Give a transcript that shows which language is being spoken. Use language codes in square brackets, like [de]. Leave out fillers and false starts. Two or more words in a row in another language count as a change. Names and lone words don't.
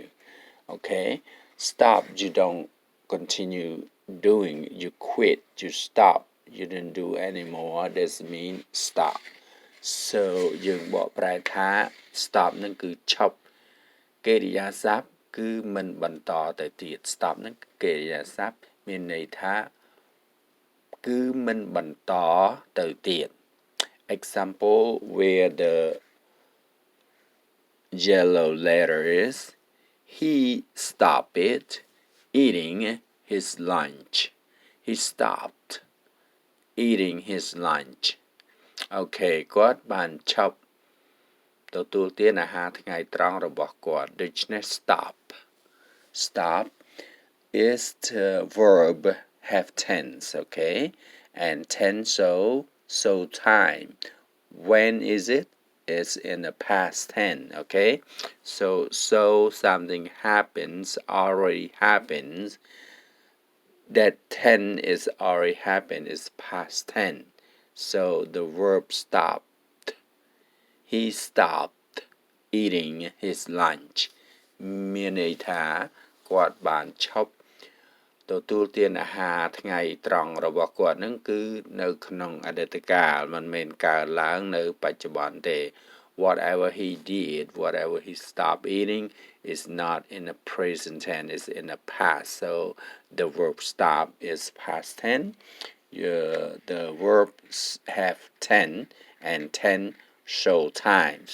[en] Okay, stop, you don't continue doing, you quit, you stop, you didn't do anymore. This mean stop. So [km] យើងបកប្រែថា stop នឹងគឺឈប់កិរិយាសព្ទគឺមិនបន្តទៅទៀត stop នឹងកិរិយាសព្ទមានន័យថាគឺមិនបន្តទៅទៀត [en] example where the yellow letter is he stopped eating his lunch. He stopped eating his lunch. Okay [km] គាត់បានឈប់ទទួលទានអាហារថ្ងៃត្រង់របស់គាត់ដូច្នេះ [en] stop is the verb have tense, okay, and tense so time. When is it? It's in the past tense, okay, so something happens, already happens, that tense is already happened, is past tense. So the verb stopped. He stopped eating his lunch. [km] មានន័យថាគាត់បានឈប់ទទួលទានអាហារថ្ងៃត្រង់របស់គាត់នឹងគឺនៅក្នុងអតីតកាលមិនមែនកើតឡើងនៅបច្ចុប្បន្នទេ [en] Whatever he did, whatever he stopped eating is not in the present tense, it's in the past. So the verb stop is past tense. The verbs have tense, and tense show times.